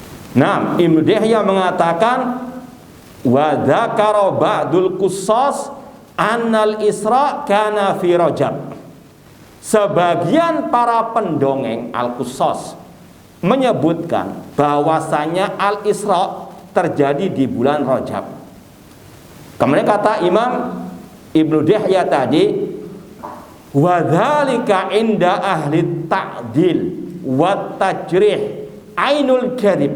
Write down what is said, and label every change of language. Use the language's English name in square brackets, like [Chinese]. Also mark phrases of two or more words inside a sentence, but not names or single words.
[Indonesian] Nah, Ibnu Dihya mengatakan [Arabic] وذكر بعض القصاص أن الإسراء كان في رجب. [Indonesian] Sebagian para pendongeng al-Qussas menyebutkan bahwasanya al-Isra terjadi di bulan Rajab. Kemudian kata Imam Ibnu Dihya tadi, [Arabic] وذلك عند أهل التعديل والتجريح عين الكذب.